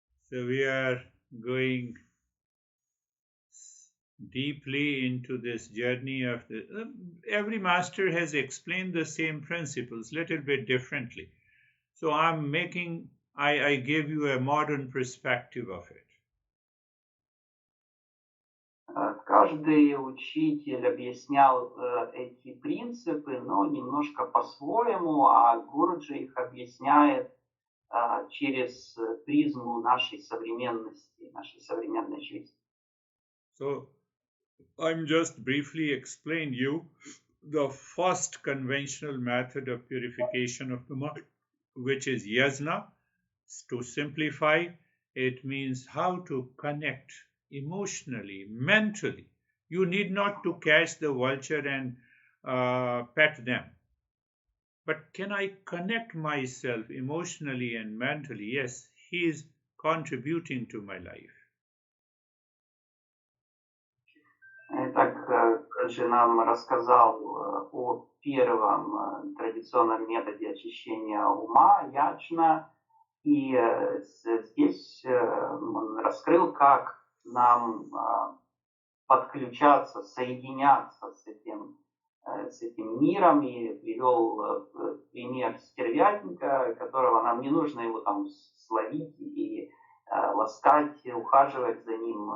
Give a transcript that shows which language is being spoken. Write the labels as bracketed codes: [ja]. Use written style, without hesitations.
[en] So we are going deeply into this journey of every master has explained the same principles little bit differently. So I gave you a modern perspective of it. [ru] каждый учитель объяснял эти принципы, но немножко по-своему, а Гуруджи их объясняет через призму нашей современности, нашей современной жизни. [en] So I'm just briefly explain you the first conventional method of purification of the mind, which is yasna. To simplify, it means how to connect emotionally, mentally. You need not to catch the vulture and pet them. But can I connect myself emotionally and mentally? Yes, he is contributing to my life. [ru] Итак, Гуруджи нам рассказал о первом традиционном методе очищения ума, яджна, и здесь он раскрыл, как нам подключаться, соединяться с этим миром, и привел пример стервятника, которого нам не нужно его там словить и ласкать, ухаживать за ним.